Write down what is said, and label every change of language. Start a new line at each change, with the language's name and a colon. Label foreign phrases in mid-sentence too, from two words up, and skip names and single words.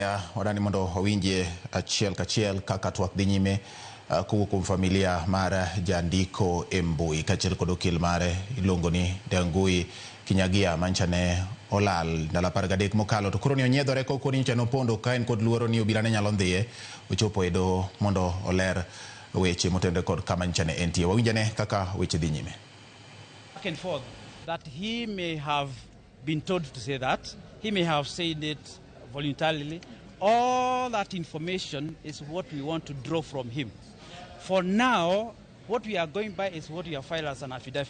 Luo (Kenya and Tanzania): Wadani mondo owinje achiel kachiel kaka twak dhi nyime kowuok kuom familia mar jandiko e mbui kaachiel kod okil mare iluongo ni Ndiagui Kinyagia mancha ne olal ndalo 13 mokalo to koro ni onyiedhore koko ni nyocha nopondo ka en kod luoro ni obila ne nyalo ndhiye ochopo e doho mondo oler weche motenore kod kama nyocha ne entie. Wawinjane kaka weche dhi nyime.
English: Back and forth that he may have been told to say that, he may have said it voluntarily. All that information is what we want to draw from him. For now, what we are going by is what we have filed as an affidavit.